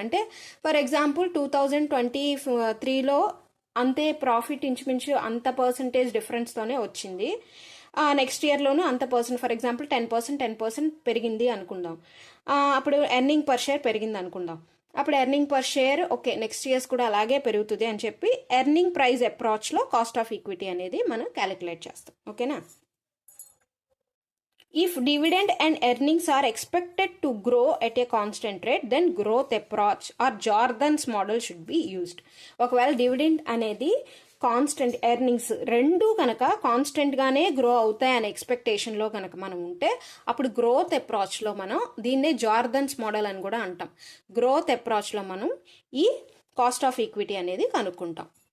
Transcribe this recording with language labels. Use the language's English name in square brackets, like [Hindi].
[Telugu] అంటే for example 2023లో అంతే profit ఇంచుమించు అంత పర్సంటేజ్ డిఫరెన్స్తోనే వచ్చింది, నెక్స్ట్ ఇయర్లోనూ అంత ఫర్ ఎగ్జాంపుల్ 10% పెరిగింది అనుకుందాం. అప్పుడు ఎర్నింగ్ పర్ షేర్ పెరిగింది అనుకుందాం. అప్పుడు earning per share okay next years కూడా అలాగే పెరుగుతుంది అని చెప్పి earning price అప్రోచ్లో cost of equity అనేది మనం క్యాలిక్యులేట్ చేస్తాం. [English] ఓకేనా, if dividend and earnings are expected to grow at a constant rate, then growth approach or Jordan's model should be used. [Telugu] ఒకవేళ డివిడెండ్ అనేది కాన్స్టెంట్, ఎర్నింగ్స్ రెండు కనుక కాన్స్టెంట్గానే గ్రో అవుతాయనే ఎక్స్పెక్టేషన్లో కనుక మనం ఉంటే అప్పుడు గ్రోత్ అప్రోచ్లో మనం దీన్నే జార్దన్స్ మోడల్ అని కూడా అంటాం. గ్రోత్ అప్రోచ్లో మనం ఈ కాస్ట్ ఆఫ్ ఈక్విటీ అనేది కనుక్కుంటాం.